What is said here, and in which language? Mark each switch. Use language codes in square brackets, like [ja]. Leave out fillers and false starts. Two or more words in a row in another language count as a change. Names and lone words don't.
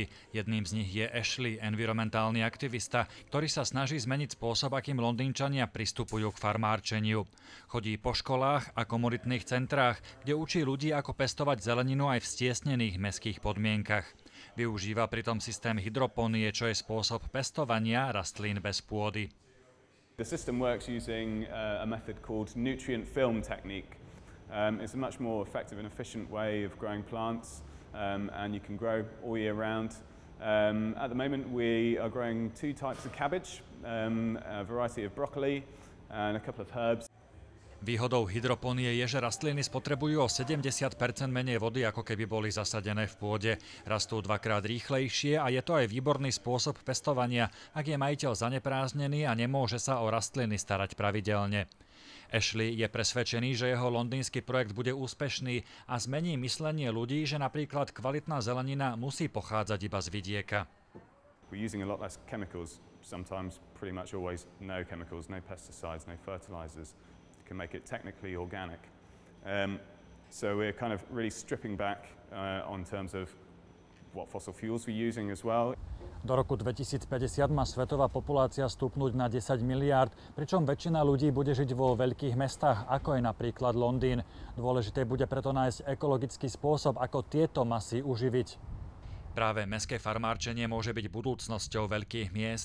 [sk] Jedným z nich je Ashley, environmentálny aktivista, ktorý sa snaží zmeniť spôsob, akým Londýnčania pristupujú k farmárčeniu. Chodí po školách a komunitných centrách, kde učí ľudí, ako pestovať zeleninu aj v stiesnených mestských podmienkach. Využíva pritom systém hydroponie, čo je spôsob pestovania rastlín bez pôdy. [en] The system works using a method called nutrient film technique. It's a much more effective and efficient way of growing plants, and you can grow all year round. At the moment we are growing two types of cabbage, a variety of broccoli and a couple of herbs. [sk] Výhodou hydroponie je, že rastliny spotrebujú o 70% menej vody, ako keby boli zasadené v pôde. Rastú dvakrát rýchlejšie a je to aj výborný spôsob pestovania, ak je majiteľ zanepráznený a nemôže sa o rastliny starať pravidelne. Ashley je presvedčený, že jeho londýnsky projekt bude úspešný a zmení myslenie ľudí, že napríklad kvalitná zelenina musí pochádzať iba z vidieka. [en] We're using a lot less chemicals, sometimes pretty much always no chemicals, no pesticides, no fertilizers. Can make it technically organic. So we're kind of really stripping back on terms of what fossil fuels we're using as well. [sk] Do roku 2050 má svetová populácia stúpnuť na 10 miliárd, pričom väčšina ľudí bude žiť vo veľkých mestách, ako je napríklad Londýn. Dôležité bude preto nájsť ekologický spôsob, ako tieto masy uživiť. Práve mestské farmárčenie môže byť budúcnosťou veľkých miest.